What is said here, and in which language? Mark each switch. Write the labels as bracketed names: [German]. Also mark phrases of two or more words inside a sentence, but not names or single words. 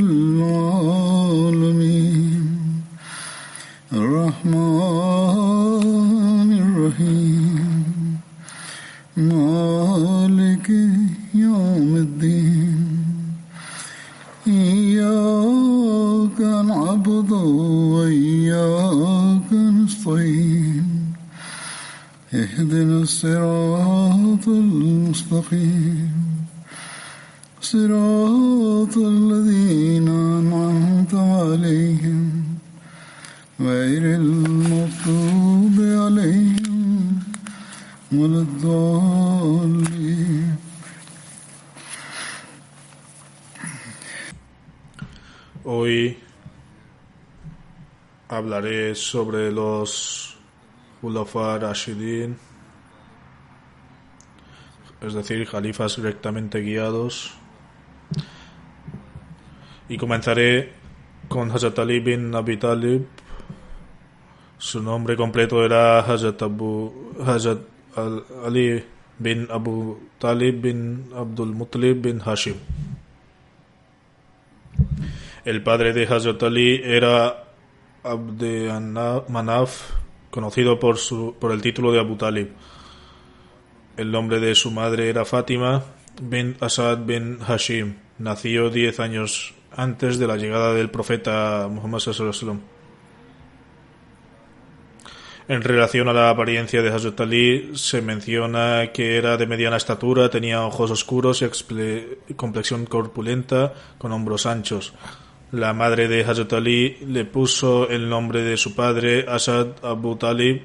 [Arabic] العالمين الرحمن الرحيم مالك يوم الدين إياك نعبد وإياك نستعين اهدنا الصراط المستقيم صراط الذين أنعمت عليهم غير المغضوب عليهم ولا الضالين. [Spanish] Hoy hablaré sobre los [Arabic] خلفاء راشدين, [Spanish] es decir, califas rectamente guiados, y comenzaré con Hazrat Ali bin Abi Talib. Su nombre completo era Hazrat Ali bin Abu Talib bin Abdul Muttalib bin Hashim. El padre de Hazrat Ali era Abd Manaf, conocido por el título de Abu Talib. El nombre de su madre era Fátima bin Asad bin Hashim. Nació 10 años antes de la llegada del profeta Muhammad [Arabic] صلى الله عليه وسلم. [Spanish] En relación a la apariencia de Hazrat Ali, se menciona que era de mediana estatura, tenía ojos oscuros y complexión corpulenta, con hombros anchos. La madre de Hazrat Ali le puso el nombre de su padre, Asad Abu Talib.